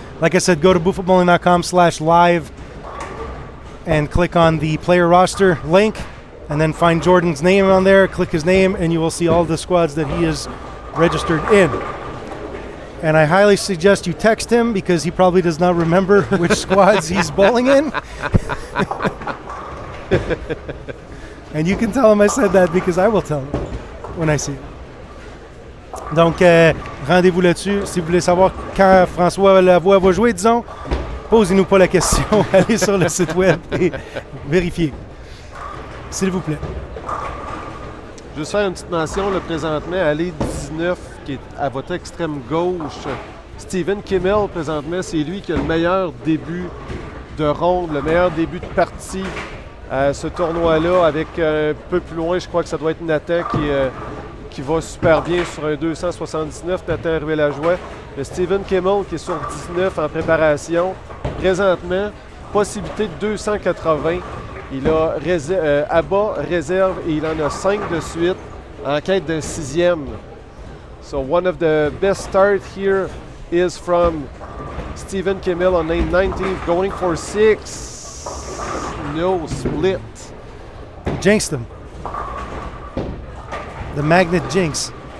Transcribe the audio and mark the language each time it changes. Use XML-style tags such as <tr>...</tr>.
<en>Like I said, go to buffabowling.com/live and click on the player roster link, and then find Jordan's name on there, click his name, and you will see all the squads that he is registered in. And I highly suggest you text him, because he probably does not remember which squads he's bowling in. And you can tell him I said that, because I will tell him when I see him.</en> <fr>Donc, rendez-vous là-dessus. Si vous voulez savoir quand François Lavoie va jouer, disons, posez-nous pas la question. Allez sur le site web et vérifiez. S'il vous plaît. Juste faire une petite mention, là, présentement, allée 19, qui est à votre extrême gauche. Steven Kimmel, présentement, c'est lui qui a le meilleur début de ronde, le meilleur début de partie à ce tournoi-là, avec un peu plus loin, je crois que ça doit être Nathan qui va super bien sur un 279, Nathan Ruel-Lajoie. Le Steven Kimmel qui est sur 19 en préparation. Présentement, possibilité de 280. Il a abat, réserve, et il en a 5 de suite en quête d'un 6e.</fr> <en>So one of the best start here is from Steven Kimmel on lane 19th, going for 6. No split. Jinxed him. The magnet jinx.</en>